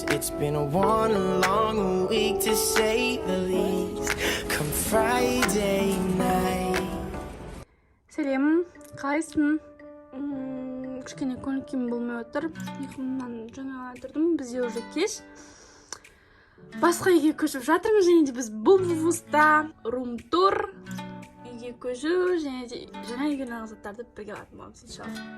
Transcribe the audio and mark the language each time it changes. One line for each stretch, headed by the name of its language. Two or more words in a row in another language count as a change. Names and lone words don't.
English: It's been one long week to say the least. Come Friday night.
Kazakh: Сәлем, қалайсың? Кішкене көңіл-күйім болмай отыр. Ұйқымнан жаңа тұрдым, бізде уже кеш. Басқа үйге көшіп жатырмыз, және де біз бұл вузда рум-тур үйге көшу, және де жаңа үйге заттарды бірге алатын боламыз иншалла.